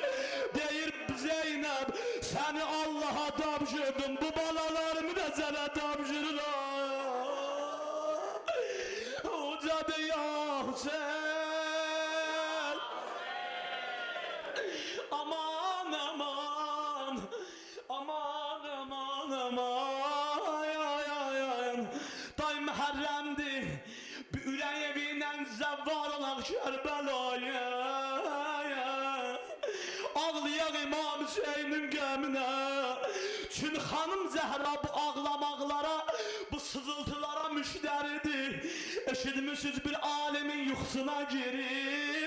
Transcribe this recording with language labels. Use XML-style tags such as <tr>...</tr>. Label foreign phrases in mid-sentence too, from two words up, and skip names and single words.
<az>Deyir Zeynəb, səni Allaha tapşırdım, bu balalarımı da sənə tapşırıram. Ucadı ya Hüseyin. Aman aman, aman aman aman, ay ay ay ay. Day Məhərrəmdir, bir ürək eviyle zəvvar olaq Kərbəlaya. Ağlayaq İmam Hüseynin qəminə. Çün xanım Zəhra bu ağlamaqlara, bu sızıltılara müştəridir. Eşitmişsiniz bir alemin yuxusuna girir.</az>